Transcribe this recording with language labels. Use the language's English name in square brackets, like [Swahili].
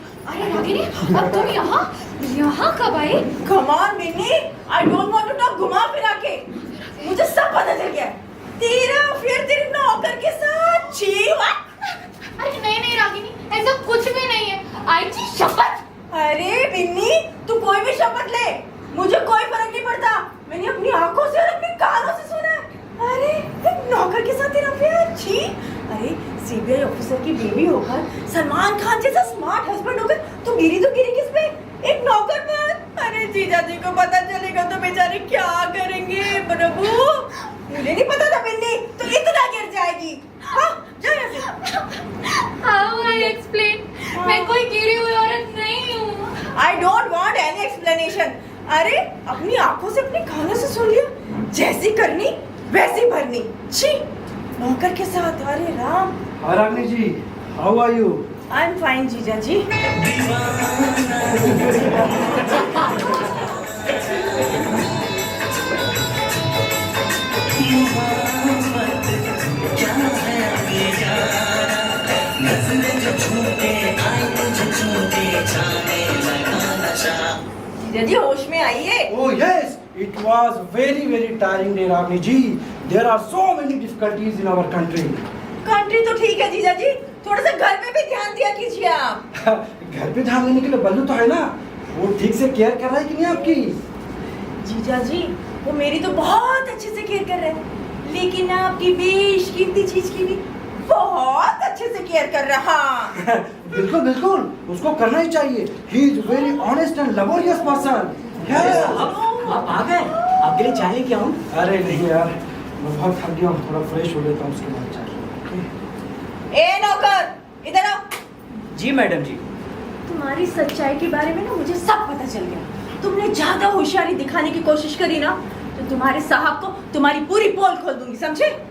[Hindi] अरे रागिनी, अब तुम यहाँ कब आई? [English] Come on Binni, I don't want to talk [Hindi] घुमा फिरा के। मुझे सब पता चल गया। तेरा फिर तेरे नौकर के साथ छी। अरे नहीं रागिनी, ऐसा कुछ भी नहीं है। आई जी शपथ। अरे बिन्नी, तू कोई भी शपथ ले, मुझे कोई फर्क नहीं पड़ता। मैंने अपनी आंखों से और अपने कानों से सुना है। अरे एक नौकर के साथ तेरा प्यार, छी। अरे सीबीआई ऑफिसर की बीवी होकर सलमान खान जैसा स्मार्ट हस्बैंड होकर तू गिरी तो गिरी किस पे? एक नौकर पर। अरे जीजा जी को पता चलेगा तो बेचारे क्या करेंगे प्रभु। मुझे नहीं पता था बिन्नी, तो इतना गिर जाएगी। हाँ, जा यहाँ से। [English] How I explain? [Hindi] मैं कोई गिरी हुई औरत नहीं हूँ। [English] I don't want any explanation. [Hindi] अरे अपनी आंखों से अपने कानों से सुन लिया, जैसी करनी वैसी भरनी। छी, नौकर के साथ। अरे राम। [English] Ragini ji, how are you? I am fine जीजा जी। [Hindi] जीजा जी होश में आइए। [English] Oh yes, it was very tiring day, Ragini ji. There are so many difficulties in our country. [Hindi] Country तो ठीक है जीजा जी, थोड़ा सा घर पे भी ध्यान दिया कीजिए आप। घर पे ध्यान देने के लिए बल्लू तो है ना, वो ठीक से केयर कर रहा है कि नहीं आपकी? जीजा जी वो मेरी तो बहुत अच्छे से केयर कर रहे हैं, लेकिन आपकी बेशकीमती चीज की भी बहुत अच्छे से केयर कर रहा। बिल्कुल, उसको करना ही चाहिए। [English] He is very honest and laborious person. Yes. [Hindi] आप आ गए? आपके लिए चाय लेके आऊं? अरे नहीं यार, मैं बहुत थक गया हूँ, थोड़ा फ्रेश हो लेता हूँ उसके बाद चाहिए। ए नौकर, इधर आओ। जी मैडम जी। तुम्हारी सच्चाई के बारे में ना मुझे सब पता चल गया। तुमने ज्यादा होशियारी दिखाने की कोशिश करी ना, तो तुम्हारे साहब को तुम्हारी पूरी पोल खोल दूंगी, समझे?